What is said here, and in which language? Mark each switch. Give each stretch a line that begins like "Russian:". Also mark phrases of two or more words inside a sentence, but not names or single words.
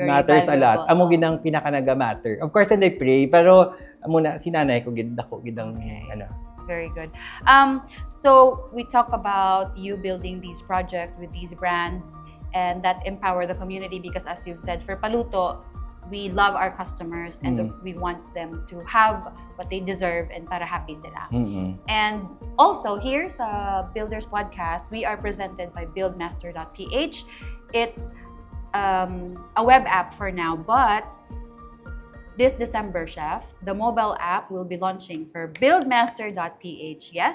English: Matters valuable. a lot.
Hiligaynon: Amo ginang pinaka naga-matter.
English: Of course, and I pray,
Hiligaynon: pero amo na si nanay ko gidang ano.
English: Very good. So we talk about you building these projects with these brands and that empower the community because, as you've said, for Paluto, we love our customers and we want them to have what they deserve and
Hiligaynon: para happy sila.
English: And also, here sa Builders Podcast, we are presented by buildmaster.ph. It's a web app for now, but this December, Chef, the mobile app will be launching for buildmaster.ph, yes?